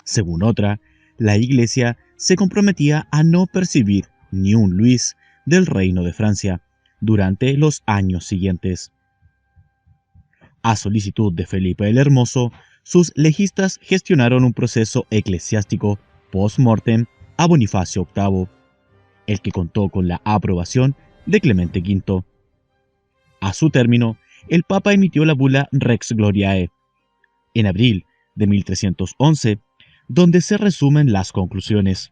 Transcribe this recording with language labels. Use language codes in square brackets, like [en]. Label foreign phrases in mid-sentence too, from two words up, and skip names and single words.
[es] Según otra, la Iglesia se comprometía a no percibir ni un Luis del Reino de Francia durante los años siguientes. A solicitud de Felipe el Hermoso, sus legistas gestionaron un proceso eclesiástico post-mortem a Bonifacio VIII, el que contó con la aprobación de Clemente V. A su término, el Papa emitió la bula Rex Gloriae en abril de 1311, donde se resumen las conclusiones.